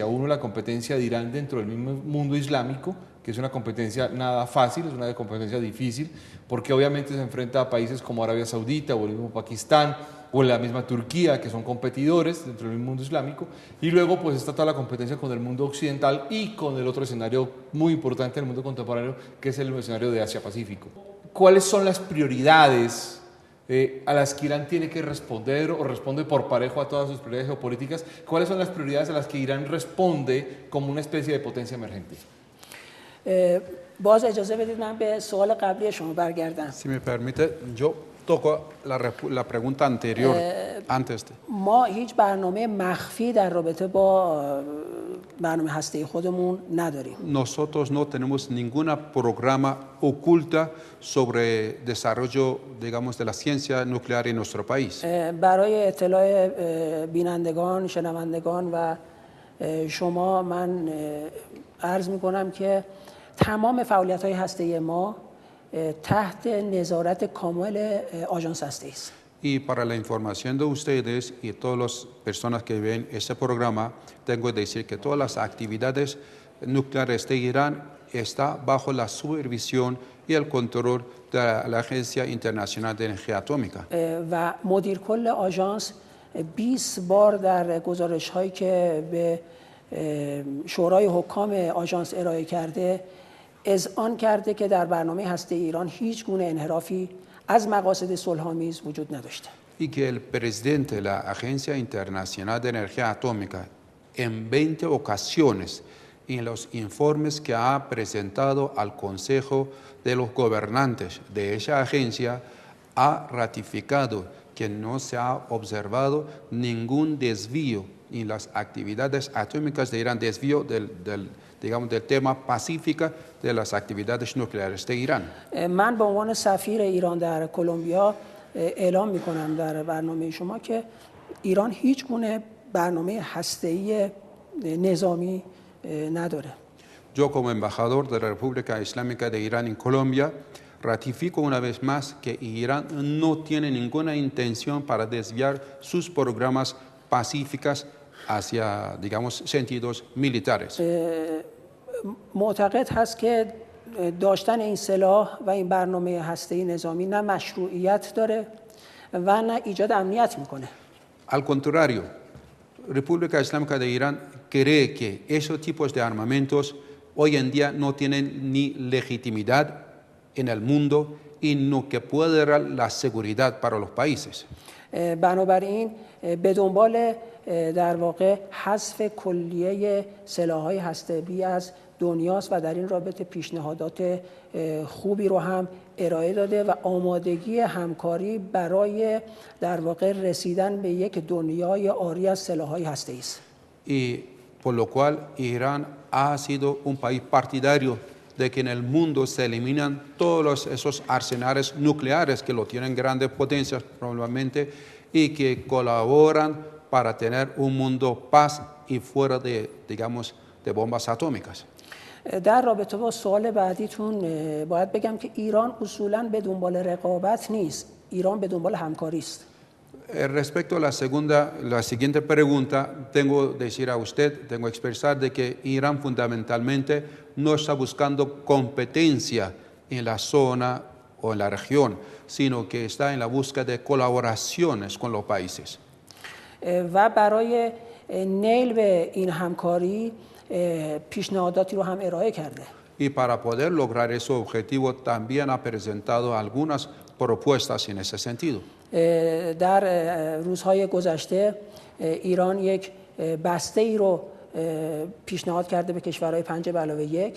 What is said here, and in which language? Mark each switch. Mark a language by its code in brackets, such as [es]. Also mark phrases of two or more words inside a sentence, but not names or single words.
[es] Uno, la competencia de Irán dentro del mismo mundo islámico, que es una competencia nada fácil, es una competencia difícil, porque obviamente se enfrenta a países como Arabia Saudita o el mismo Pakistán o la misma Turquía, que son competidores dentro del mismo mundo islámico, y luego pues está toda la competencia con el mundo occidental y con el otro escenario muy importante en el mundo contemporáneo, que es el escenario de Asia-Pacífico. ¿Cuáles son las prioridades a las que Irán tiene que responder o responde por parejo a todas sus prioridades geopolíticas? ¿Cuáles son las prioridades a las que Irán responde como una especie de potencia emergente? [fa] باز اجازه بدید من به سوال قبلی شما برگردم. [es] Si me permite, yo toco la pregunta anterior, antes de. [fa] ما هیچ برنامه مخفی در رابطه با برنامه هسته‌ای خودمون نداریم. [es] Nosotros no tenemos ningún programa oculta sobre desarrollo, digamos, de la ciencia nuclear en nuestro país. [fa] برای اطلاع بینندگان، شنوندگان و شما من عرض می‌کنم که تمام فعالیت‌های هسته‌ای ما تحت نظارت کامل آژانس هسته‌ای است. [es] Y para la información de ustedes y todas las personas que ven este programa, tengo que decir que todas las actividades nucleares de Irán están bajo la supervisión y el control de la Agencia Internacional de Energía Atómica. [fa] و مدیر کل آژانس 20 بار در گزارش هایی که به شورای حکام آژانس ارائه کرده اذعان کرده که در برنامه هسته ایران هیچ گونه انحرافی از مقاصد صلح‌آمیز وجود نداشته. [es] Y que el presidente de la Agencia Internacional de Energía Atómica en 20 ocasiones en los informes que ha presentado al Consejo de los Gobernantes de esa agencia ha ratificado que no se ha observado ningún desvío en las actividades atómicas de Irán, desvío digamos, del tema pacífico de las actividades nucleares de Irán. [fa] من به عنوان سفیر ایران در کلمبیا اعلام میکنم در برنامه شما که ایران هیچ گونه برنامه هسته‌ای نظامی نداره. [es] Yo como embajador de la República Islámica de Irán en Colombia ratifico una vez más que Irán no tiene ninguna intención para desviar sus programas pacíficos hacia, digamos, sentidos militares. [fa] معتقد هست که داشتن این سلاح و این برنامه هسته‌ای نظامی نه مشروعیت داره و نه ایجاد امنیت میکنه. [es] Al contrario, República Islámica de Irán cree que esos tipos de armamentos hoy en día no tienen ni legitimidad en el mundo y no que puede dar la seguridad para los países. [fa] بنابراین به دنبال در واقع حذف کلیه سلاح‌های هسته‌ای از دنیاست و در این رابطه پیشنهادات خوبی رو هم ارائه داده و آمادگی همکاری برای در واقع رسیدن به یک دنیای عاری از سلاح‌های هسته‌ای است. [es] Y por lo cual Irán ha sido un país partidario de que en el mundo se eliminan todos esos arsenales nucleares que lo tienen grandes potencias probablemente y que colaboran para tener un mundo paz y fuera de, digamos, de bombas atómicas. [fa] در رابطه با سوال بعدیتون باید بگم که ایران اصولاً به دنبال رقابت نیست. ایران به دنبال همکاری است. [es] Respecto a la siguiente pregunta, tengo que decir a usted, tengo que expresar de que Irán fundamentalmente no está buscando competencia en la zona o en la región, sino que está en la búsqueda de colaboraciones con los países. [fa] و برای نیل به این همکاری پیشنهاداتی رو هم ارائه کرده. [es] Y para poder lograr ese objetivo también ha presentado algunas propuestas en ese sentido. [fa] در روزهای گذشته ایران یک بسته ای رو پیشنهاد کرده به کشورهای 5+1.